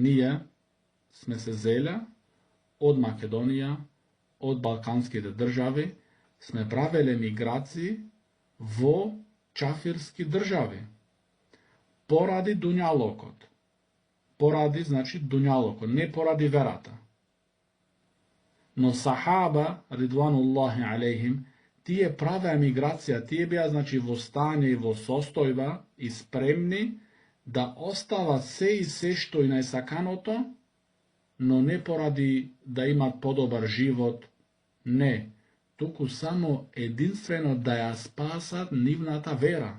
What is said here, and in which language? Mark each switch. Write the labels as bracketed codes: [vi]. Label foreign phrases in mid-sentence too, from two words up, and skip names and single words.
[mk] Ние сме се зеле од Македонија, од балканските држави, сме правеле миграции во чафирски држави. Поради дуњалокот. Поради, значи, дуњалокот, не поради верата. Но сахаба, [ar] رضوان الله عليهم, [mk] тие правеа миграција, тие беа, значи, во стање и во состојба и спремни да остават се и се што и најсаканото, но не поради да имат подобар живот, не, туку само единствено да ја спасат нивната вера.